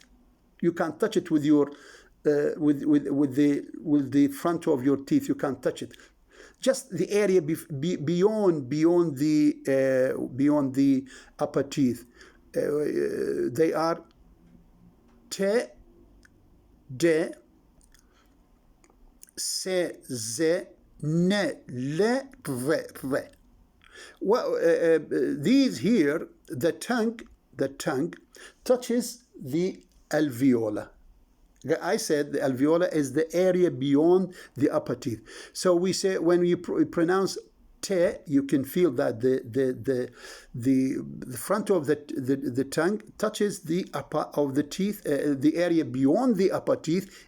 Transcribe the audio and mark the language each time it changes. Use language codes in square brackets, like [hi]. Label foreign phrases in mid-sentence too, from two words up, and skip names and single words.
[en] You can't touch it with your with the front of your teeth. You can't touch it. Just the area beyond the upper teeth. They are te, de, se, ze, ne, le, re, re. Well, these here, the tongue touches the alveola. I said the alveola is the area beyond the upper teeth. So we say, when we pronounce te, you can feel that the front of the tongue touches the upper of the teeth, the area beyond the upper teeth.